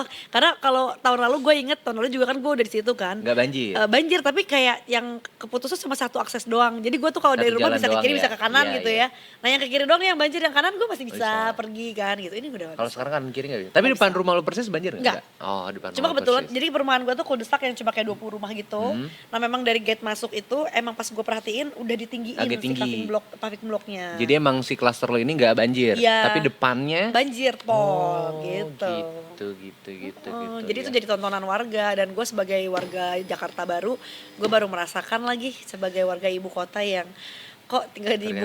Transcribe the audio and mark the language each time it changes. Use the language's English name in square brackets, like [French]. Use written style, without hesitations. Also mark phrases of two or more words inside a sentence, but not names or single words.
[Indonesian] Karena kalau tahun lalu gue inget, tahun lalu juga kan gue udah di situ kan. Nggak banjir. Banjir tapi kayak yang keputusnya cuma satu akses doang. Jadi gue tuh kalau Satu dari rumah jalan bisa ke doang kiri ya? bisa ke kanan Iya, gitu iya. ya. Nah yang ke kiri doang nih yang banjir, yang kanan gue masih bisa bisa. pergi kan gitu. Ini udah Kalau sekarang kan kiri nggak bisa. Tapi depan rumah lo persis banjir Nggak. Oh depan Cuma rumah kebetulan persis. jadi perumahan gue tuh cul-de-sac yang cuma kayak 20 rumah gitu. Nah memang dari gate masuk itu emang pas gue perhatiin udah ditinggiin Agak tinggi. si paving bloknya. Jadi emang si klaster lo ini nggak banjir, Iya. tapi depannya banjir pol gitu. gitu. Jadi itu jadi tontonan warga dan gue sebagai warga Jakarta baru, gue baru merasakan lagi sebagai warga ibu kota yang kok tinggal di ibu